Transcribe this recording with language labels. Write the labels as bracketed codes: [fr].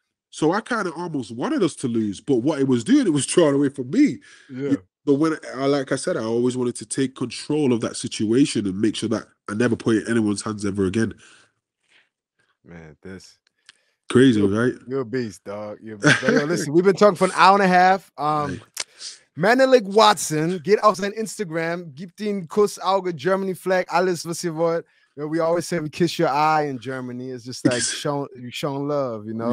[en] So I kind of almost wanted us to lose. But what it was doing, it was drawing away from me. Yeah. But when, like I said, I always wanted to take control of that situation and make sure that I never put it in anyone's hands ever again. Man, this... Crazy, right? You're a beast, dog. You're a beast. Yo, listen, we've been talking for an hour and a half. [de] Menelik Watson, geht auf sein Instagram, gibt ihn Kuss, Auge, Germany flag, alles, was ihr wollt. [en] You know, we always say we kiss your eye in Germany. It's just like showing love, you know?